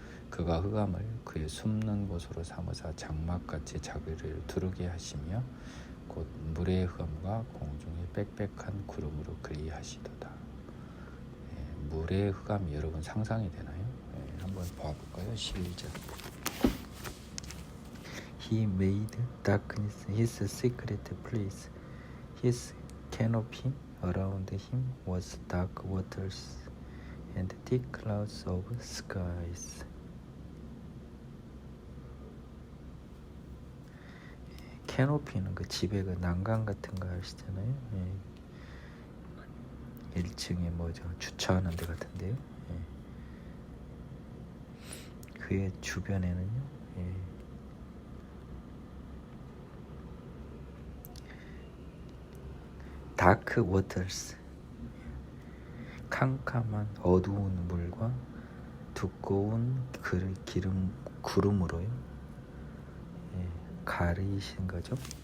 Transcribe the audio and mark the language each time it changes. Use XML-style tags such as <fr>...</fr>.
<ko>그가 흑암을 그의 숨는 곳으로 삼으사 장막같이 자기를 두르게 하시며 곧 물의 흑암과 공중의 빽빽한 구름으로 그리하시도다. 물의 흑암이 여러분 상상이 되나요? 한번 봐볼까요? 11절.</ko> <en>He made darkness his secret place. His canopy around him was dark waters and thick clouds of skies.</en> <ko>캐노피는 그 집에 그 난간 같은 거 아시잖아요. 1층에 뭐죠, 주차하는 데 같은데요. 그의 주변에는요, 다크 워터스, 캄캄한 어두운 물과 두꺼운 구름으로요 가리신 거죠.</ko>